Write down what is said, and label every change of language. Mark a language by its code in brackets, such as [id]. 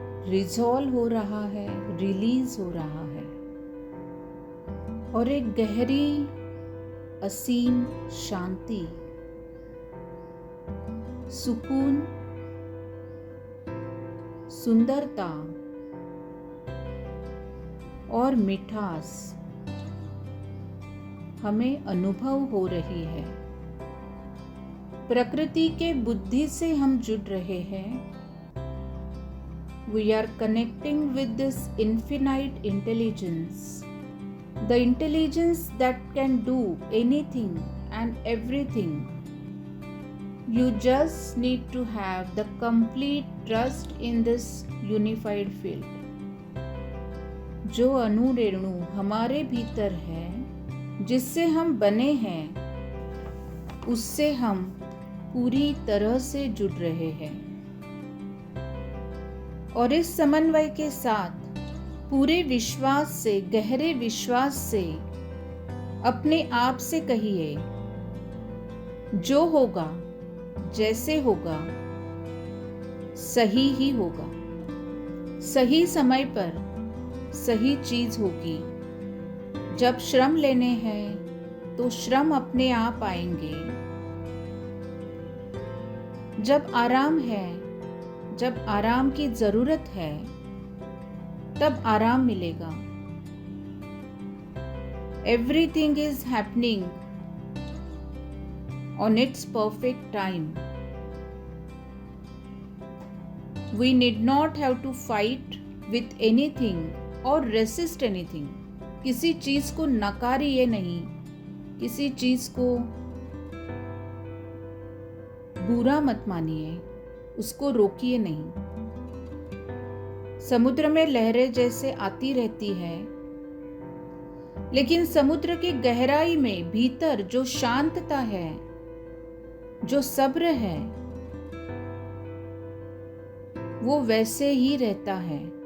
[hi] Resolve हो रहा है, रिलीज हो रहा है, और एक गहरी असीम शांति, सुकून, सुंदरता और मिठास हमें अनुभव हो रही है। प्रकृति के बुद्धि से हम जुड़ रहे हैं। [en] We are connecting with this infinite intelligence, the intelligence that can do anything and everything. You just need to have the complete trust in this unified field. [hi] जो अणु रेणु हमारे भीतर है, जिससे हम बने हैं, उससे हम पूरी तरह से जुड़ रहे हैं। और इस समन्वय के साथ पूरे विश्वास से, गहरे विश्वास से अपने आप से कहिए, जो होगा, जैसे होगा, सही ही होगा। सही समय पर सही चीज होगी। जब श्रम लेने हैं तो श्रम अपने आप आएंगे। जब आराम है, जब आराम की जरूरत है, तब आराम मिलेगा। [en] Everything is happening on its perfect time. We need not have to fight with anything or resist anything. [hi] किसी चीज को नकारिए नहीं, किसी चीज को बुरा मत मानिए, उसको रोकिए नहीं। समुद्र में लहरें जैसे आती रहती है, लेकिन समुद्र की गहराई में भीतर जो शांतता है, जो सब्र है, वो वैसे ही रहता है।